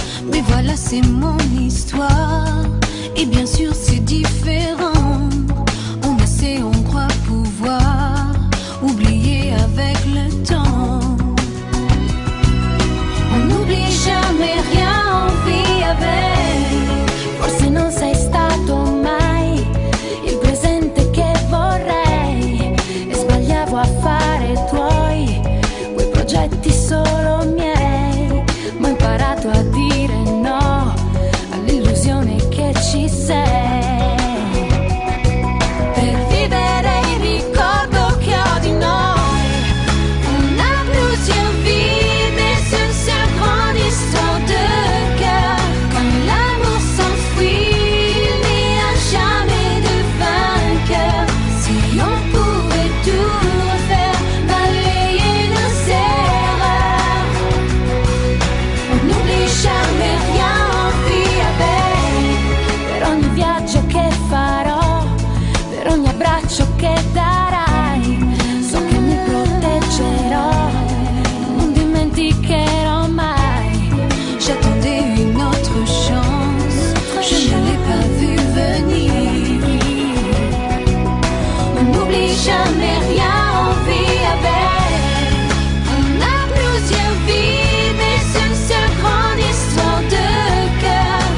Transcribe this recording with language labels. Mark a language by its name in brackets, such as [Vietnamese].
[French] Mais voilà, c'est mon histoire. Et bien sûr, c'est différent. On essaie, on croit pouvoir oublier avec le temps. On n'oublie jamais rien, on vit avec. [Italian] Forse non sei stato mai il presente che vorrei. E sbagliavo a fare tuoi, quei progetti solo miei. Ma ho imparato a dire no all'illusione che ci sei. Per vivere il ricordo che ho di noi. [French] On a plusieurs vies, mais une seule grande histoire de cœur. Quand l'amour s'enfuit, il n'y a jamais de vainqueur. Si on pouvait tout refaire, balayer nos erreurs. On n'oublie jamais rien, on vit avec. [Italian] Per ogni viaggio che farò, per ogni abbraccio che darai, so che mi proteggerò, non dimenticherò mai. [French] J'attendais une autre chance, je ne l'ai pas vu venir. On n'oublie jamais rien, on vit avec. On a plusieurs vies, mais une seule grande histoire de cœur.